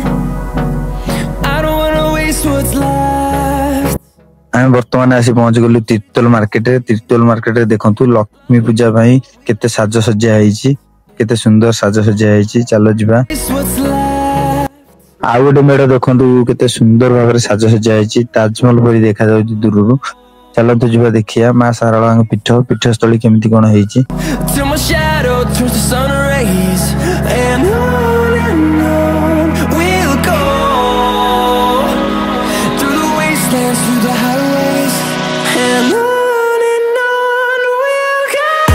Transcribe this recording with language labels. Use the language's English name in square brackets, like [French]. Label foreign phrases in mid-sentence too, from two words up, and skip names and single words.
[English] I don't wanna waste what's left. [Odia] ଆମ ବର୍ତ୍ତମାନ ଆସି ପହଞ୍ଚ ଗଲୁ ତୀର୍ତ୍ତୋଲ ମାର୍କେଟ ଦେଖନ୍ତୁ ଲକ୍ଷ୍ମୀ ପୂଜା ଭାଇ କେତେ ସାଜ ସଜ୍ଜା ହେଇଛି କେତେ ସୁନ୍ଦର ସାଜ ସଜ୍ଜା ହେଇଛି ଚାଲ ଯିବା। ଆ ଗୋଟେ ମେଢ଼ ଦେଖନ୍ତୁ କେତେ ସୁନ୍ଦର ଭାବରେ ସାଜ ସଜ୍ଜା ହେଇଛି ତାଜମହଲ ପରି ଦେଖା ଯାଉଛି ଦୂରରୁ ଚାଲ ତ ଯିବା ଦେଖିବା ମା ସାରଳା ପୀଠସ୍ଥଳୀ କେମିତି କଣ ହେଇଛି। [English] Turns to sun rays and on we'll go through the wastelands, through the highways and on we'll go.